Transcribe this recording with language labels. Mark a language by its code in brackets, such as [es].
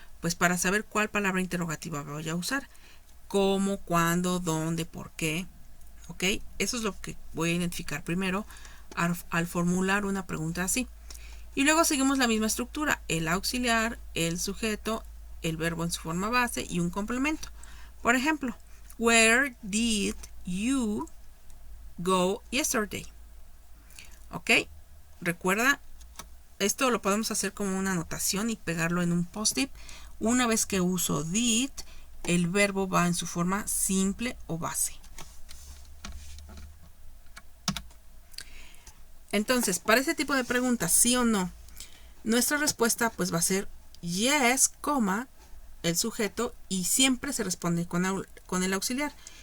[es] pues para saber cuál palabra interrogativa voy a usar. Cómo, cuándo, dónde, por qué. ¿Ok? Eso es lo que voy a identificar primero al formular una pregunta así. Y luego seguimos la misma estructura. El auxiliar, el sujeto, el verbo en su forma base y un complemento. Por ejemplo, [en] where did you go yesterday? [es] ¿Ok? Recuerda, esto lo podemos hacer como una anotación y pegarlo en un post-it. Una vez que uso did, el verbo va en su forma simple o base. Entonces, para este tipo de preguntas, sí o no, nuestra respuesta pues va a ser yes, el sujeto, y siempre se responde con el auxiliar.